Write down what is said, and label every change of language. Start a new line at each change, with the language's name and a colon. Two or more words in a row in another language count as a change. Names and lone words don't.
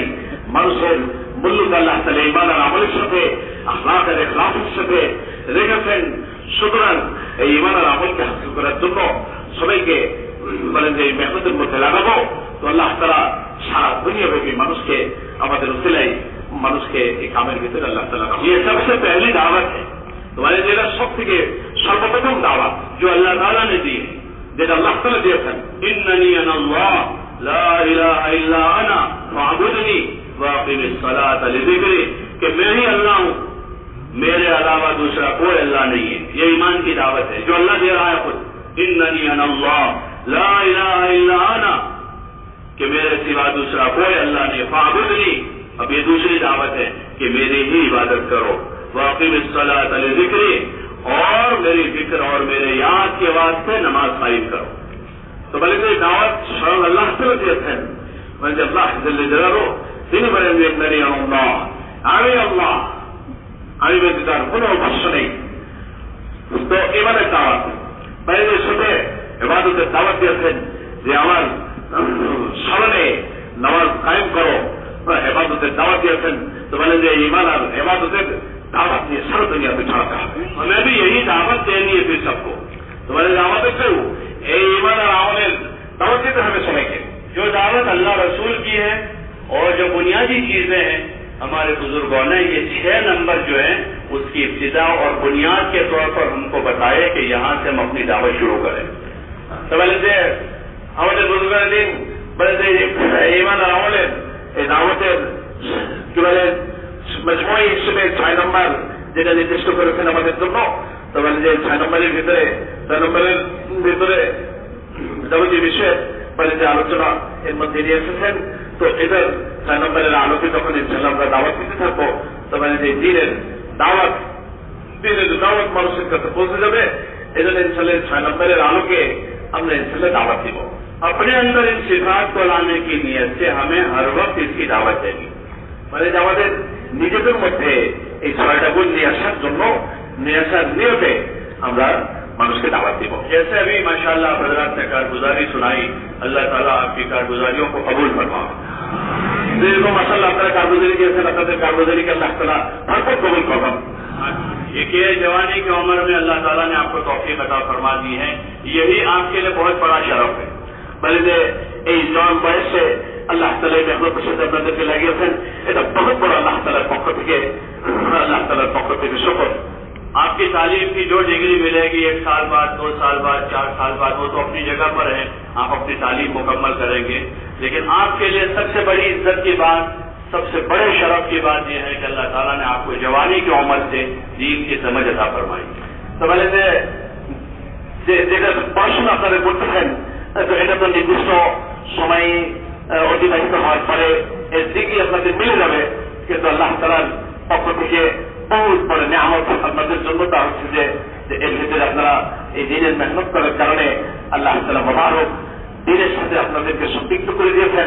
Bangla: মানুষের মূল্যটা আল্লাহ তাআলা ঈমান আর আমলের সাথে, আখলাক আর ইখলাসের সাথে রেখেছেন. সুতরাং এই ঈমান আর আমলকে হাসিল করার জন্য সবাইকে বলেন যে এই মেহনতের মধ্যে লাগাবো. তো আল্লাহ তাআলা সারা দুনিয়াব্যাপী মানুষকে আমাদের উসিলায় মানুষকে এই কামের ভিতরে আল্লাহ তাআলা
Urdu: یہ سب سے پہلی دعوت ہے,
Bangla: তোমাদের যেটা সব থেকে সর্বপ্রথম দাওয়াত
Urdu: جو اللہ تعالیٰ نے دی ہے.
Bangla: যেটা আল্লাহ তাআলা দিয়েছেন.
Arabic: اننی انا اللہ لا الہ الا انا فاعبدنی واقم الصلاۃ لذکری,
Urdu: کہ میں ہی اللہ ہوں, میرے علاوہ دوسرا کوئی اللہ نہیں ہے. یہ ایمان کی دعوت ہے جو اللہ دے رہا ہے خود.
Arabic: اننی انا اللہ لا الہ الا انا,
Urdu: کہ میرے سوا دوسرا کوئی اللہ نہیں. فاعبدنی, اب یہ دوسری دعوت ہے کہ میری ہی عبادت کرو.
Arabic: واقم الصلاۃ لذکری,
Urdu: اور میری فکر اور میرے یاد کے واسطے نماز قائم کرو.
Bangla: তো বলে যে দাওয়াত স্বয়ং আল্লাহ তাআলা দিয়েছেন. মানে যে আল্লাহ জাল্লে জালালুহু তিনি বলেন যে
Arabic: إنني الله,
Bangla: আমি আল্লাহ, আমি ব্যতীত আর কোনো উপাস্য নেই. তো ইমানের দাওয়াত, মানে যে শুধু ইবাদতের দাওয়াত দিয়েছেন যে আমার স্মরণে নামাজ কায়েম করো, ইবাদতের দাওয়াত দিয়েছেন. তো বলেন যে ঈমান আর ইবাদতের দাওয়াত নিয়ে সারা দুনিয়াতে ছড়াতে হবে.
Urdu: ہمیں بھی یہی دعوت دینی ہے پھر سب کو.
Bangla: তো বলে যে আমাদেরকেও এই ঈমান আর আমলের দাওয়াত দিতে হবে সবাইকে.
Urdu: جو دعوت اللہ رسول کی ہے اور جو بنیادی چیزیں ہیں ہمارے بزرگوں نے یہ 6 نمبر جو ہیں اس کی ابتدا اور بنیاد کے طور پر ہم کو بتائے کہ یہاں سے ہم اپنی دعوت شروع کریں.
Bangla: তো বলে যে আমাদের বুজুর্গরা দিন বলে যে ঈমান আর আমলের এই দাওয়াতের কি বলে মজমুই হিসেবে 6 নম্বর যেটা নির্দিষ্ট করেছেন আমাদের জন্য. তো বলে যে 6 নম্বরের ভিতরে যাবতীয় বিষয়ে বলে যে আলোচনা এর মধ্যে নিয়ে এসেছেন. তো এটার 6 নম্বরের আলোকে যখন ইনশাআল্লাহ আমরা দাওয়াত দিতে থাকবো, তো মানে যে দিনের দাওয়াত মানুষের কাছে পৌঁছে যাবে. এই জন্য ইনশাআল্লাহ 6 নম্বরের আলোকে আমরা ইনশাআল্লাহ দাওয়াত দিব.
Urdu: اپنے اندر ان صفات کو لانے کی نیت سے ہمیں ہر وقت اس کی دعوت دینی.
Bangla: মানে যে আমাদের নিজেদের মধ্যে এই 6টা গুণ নিয়ে আসার জন্য, নিয়ে আসার নিয়তে আমরা মানুষকে দাওয়াত দিব।
Urdu: جیسے ابھی ماشاءاللہ حضرات نے کارگزاری سنائی، اللہ تعالیٰ آپ کی کارگزاریوں کو قبول فرمائے.
Bangla: যেরকম মাশাআল্লাহ আপনারা কারগুজারি দিয়েছেন, আপনাদের কারগুজারিকে আল্লাহ তাআলা ভরপুর কবুল করবেন।
Urdu: دیکھیے جوانی کی عمر میں اللہ تعالیٰ نے آپ کو توفیق عطا فرما دی ہے، یہی آپ کے لیے بہت بڑا شرف ہے.
Bangla: বলে যে এই জওয়ান বয়সে আল্লাহ তাআলা এই মেহনতের সাথে আপনাদেরকে লাগিয়েছেন, এটা বহুত বড় আল্লাহ তাআলার পক্ষ থেকে শুকর।
Urdu: آپ کی تعلیم کی جو ڈگری ملے گی 1 سال بعد، 2 سال بعد، 4 سال بعد، وہ تو اپنی جگہ پر ہے، آپ اپنی تعلیم مکمل کریں گے. لیکن آپ کے لیے سب سے بڑی عزت کی بات، سب سے بڑے شرف کی بات یہ ہے کہ اللہ تعالیٰ نے آپ کو جوانی کی عمر سے دین کی سمجھ عطا فرمائی.
Bangla: তো বলে যে যেটা পড়াশোনা আপনারা করতেছেন, তো এটা তো নির্দিষ্ট সময় অতিবাহিত হওয়ার পরে এর ডিগ্রি আপনাদের মিলে যাবে, কিন্তু আল্লাহ তাআলার পক্ষ থেকে বহুত বড় নিয়ামত আপনাদের জন্য। তা হচ্ছে যে এর ভিতরে আপনারা এই দিনের মেহনত করার কারণে আল্লাহ তাআলা মোবারক দিনের সাথে আপনাদেরকে সম্পৃক্ত করে দিয়েছেন।